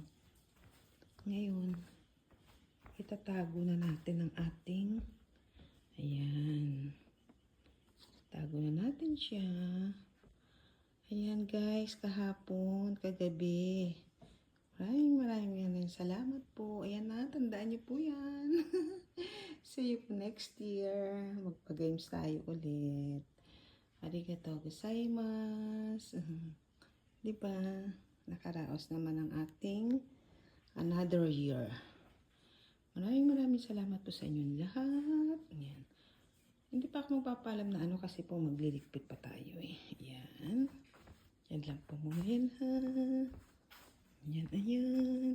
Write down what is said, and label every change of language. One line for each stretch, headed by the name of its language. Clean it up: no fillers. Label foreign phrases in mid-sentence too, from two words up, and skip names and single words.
Filipino: Ngayon, itatago na natin ang ating ayan. Tago na natin siya. Ayan guys, kahapon, kagabi. Maraming salamat po. Ayan na, tandaan niyo po yan.
English: See you next year.
Filipino: Magpa-games tayo ulit.
Japanese: ありがとうございます.
Filipino: Diba? Nakaraos naman ang ating
English: another year.
Filipino: Maraming salamat po sa inyong lahat. Ayan. Hindi pa ako magpapalam na ano kasi po magliligpit pa tayo eh. Ayan. Yan lang po muna yan ha. Ayan, ayan.